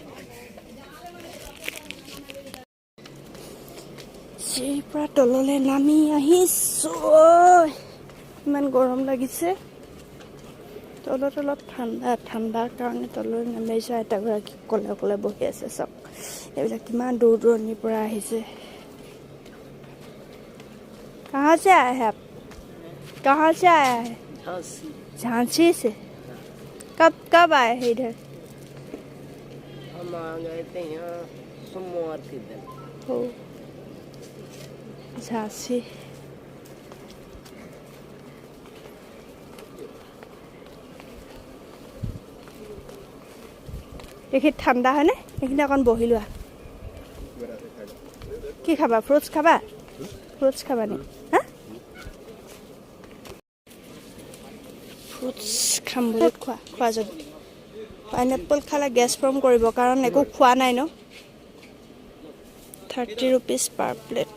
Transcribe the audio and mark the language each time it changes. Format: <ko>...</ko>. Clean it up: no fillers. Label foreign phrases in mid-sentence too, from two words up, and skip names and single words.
<as>চিৰিৰ পৰা তললৈ নামি আহিছোঁ ইমান গৰম লাগিছে তলত অলপ ঠাণ্ডাৰ কাৰণে তললৈ নামি আহিছোঁ আইতাগৰাকী অকলে বহি আছে চাওক এইবিলাক কিমান দূৰ দূৰণিৰ পৰা আহিছে</as> <hi>कहाँ से आए हैं आप कहाँ से आया है झांसी से कब आए हैं इधर हम आ गए थे यहाँ सोमवार के दिन हो झांसी देखिए ठंडा है ना</hi> <as>এইখিনি অকণ বহি লোৱা কি খাবা ফ্ৰুটছ খাবা নি হা ফ্ৰুটছ খাম বুলি খোৱা যদি পাইনএপল খালে গেছ ফৰ্ম কৰিব কাৰণ একো খোৱা নাই ন 30 rupees</as> <en>per plate</en>